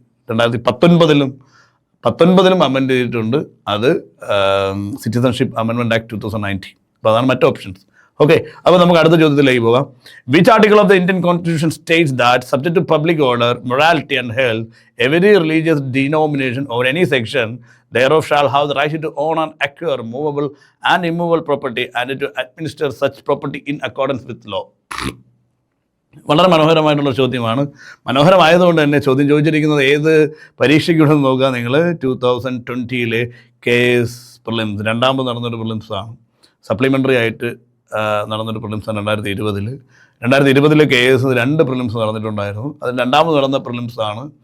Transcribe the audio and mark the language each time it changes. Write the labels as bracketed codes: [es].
[ml] 2019 amend ചെയ്തിട്ടുണ്ട്. അത് citizenship amendment act 2019. അപ്പോൾ അതാണ് മറ്റ് ഓപ്ഷൻസ്. ഓക്കെ, അപ്പോൾ നമുക്ക് അടുത്ത ചോദ്യത്തിലേക്ക് പോകാം. [en] Which article of the Indian constitution states that subject to public order, morality and health, every religious denomination or any section thereof shall have the right to own and acquire movable and immovable property and to administer such property in accordance with law. [ml] വളരെ മനോഹരമായിട്ടുള്ള ചോദ്യമാണ്. മനോഹരമായതുകൊണ്ട് തന്നെ ചോദ്യം ചോദിച്ചിരിക്കുന്നത് ഏത് പരീക്ഷയ്ക്കുണ്ടെന്ന് നോക്കുക നിങ്ങൾ. 2020 KS prelims, രണ്ടാമത് നടന്നൊരു പ്രിലിംസാണ്. സപ്ലിമെൻ്ററി ആയിട്ട് നടന്നൊരു പ്രിലിംസാണ് 2020. 2020 KS 2 പ്രിലിംസ് നടന്നിട്ടുണ്ടായിരുന്നു. അതിൽ രണ്ടാമത് നടന്ന പ്രിലിംസാണ്.